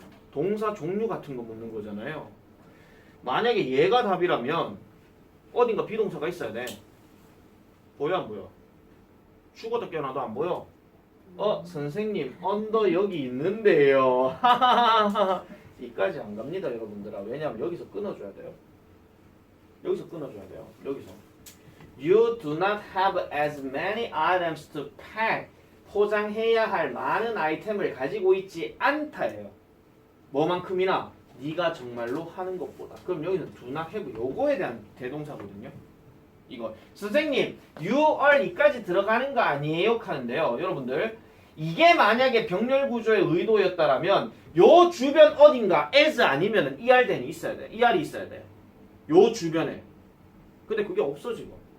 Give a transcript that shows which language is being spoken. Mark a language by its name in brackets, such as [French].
[Korean] 동사 종류 같은 거 묻는 거잖아요. 만약에 얘가 답이라면 어딘가 비동사가 있어야 돼. 보여 안 보여? 죽어도 깨어나도 안 보여? 선생님 언더 여기 있는데요. 이까지 안 갑니다 여러분들아. 왜냐하면 여기서 끊어줘야 돼요. 여기서 끊어줘야 돼요. 여기서 [English] You do not have as many items to pack. [Korean] 포장해야 할 많은 아이템을 가지고 있지 않다예요. 뭐만큼이나 네가 정말로 하는 것보다. 그럼 여기서 [English] do not have [Korean] 요거에 대한 대동사거든요. 이거 선생님 [English] you are [Korean] 이까지 들어가는 거 아니에요? 하는데요. 여러분들 이게 만약에 병렬 구조의 의도였다라면 요 주변 어딘가 as 아니면은 erden이 있어야 돼. er이 있어야 돼. 요 주변에. 근데 그게 없어 지금.